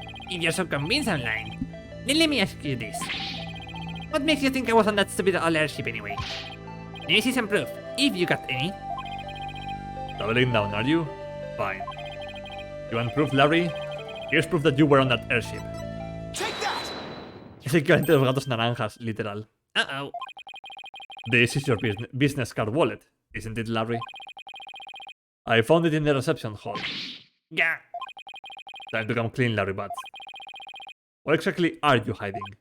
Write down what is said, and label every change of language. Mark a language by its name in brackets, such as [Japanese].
[English] If you're so convinced I'm lying, then let me ask you this. What makes you think I was on that stupid old airship anyway? Let me see some proof, if you got any. Doubling down, are you? Fine. You want proof, Larry? Here's proof that you were on that airship. Take that! [Spanish] Es el equivalente de los gatos naranjas, literal. Uh-oh. [English] This is your business card wallet, isn't it, Larry? I found it in the reception hall. Yeah. Time to come clean, Larry Bats. What exactly are you hiding?